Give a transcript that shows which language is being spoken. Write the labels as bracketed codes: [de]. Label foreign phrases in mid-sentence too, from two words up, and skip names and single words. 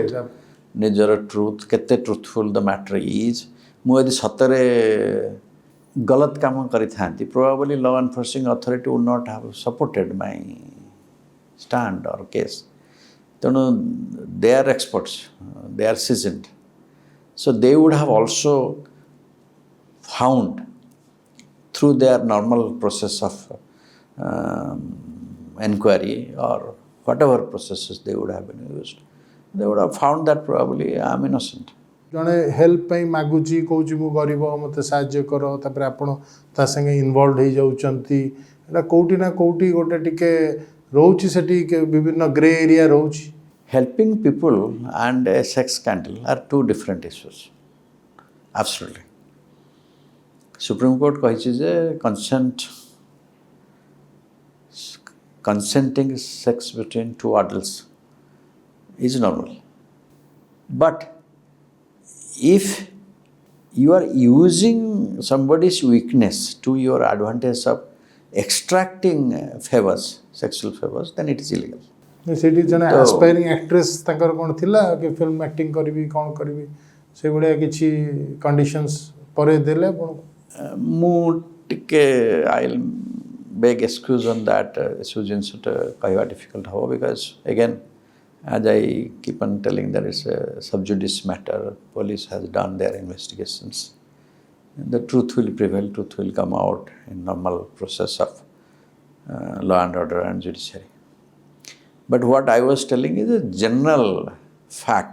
[en] ନିଜର truth କେତେ truthful the matter is [or] ମୁଁ ଯଦି ସତରେ ଗଲତ କାମ କରିଥାନ୍ତି [en] probably law enforcing authority would not have supported my stand or case ତେଣୁ they are experts they are seasoned so they would have also found through their normal process of enquiry or whatever processes they would have been used, they would have found that probably I am innocent. [or] ଜଣେ ହେଲ୍ପ ପାଇଁ ମାଗୁଛି କହୁଛି ମୁଁ ଗରିବ ମୋତେ ସାହାଯ୍ୟ କର ତାପରେ ଆପଣ ତା ସାଙ୍ଗେ ଇନଭଲ୍ଭ ହେଇଯାଉଛନ୍ତି ଏଇଟା କେଉଁଠି ନା କେଉଁଠି ଗୋଟେ ଟିକେ ରହୁଛି ସେଠି ବିଭିନ୍ନ [en] grey area [or] ରହୁଛି [en] Helping people and a sex scandal are two different issues. Absolutely. Supreme Court [or] କହିଛି ଯେ [en] consenting sex between two adults is normal. But if you are using somebody's weakness to your advantage of extracting favors, sexual favors, then it is illegal. [or] ସେଠି ଜଣେ [en] aspiring actress [or] ତାଙ୍କର କ'ଣ ଥିଲା କି [en] film acting [or] କରିବି କ'ଣ କରିବି ସେଭଳିଆ କିଛି କଣ୍ଡିସନ୍ସ ପରେ ଦେଲେ ଆପଣଙ୍କୁ ମୁଁ ଟିକେ [en] I'll beg excuse on that [or] ଏସବୁ ଜିନିଷଟା କହିବା ଡିଫିକଲ୍ଟ ହେବ [en] because again as I keep on telling there is a sub judice matter, police has done their investigations. The truth will prevail, truth will come out in normal process of law and order and judiciary. But what I was telling is a general fact.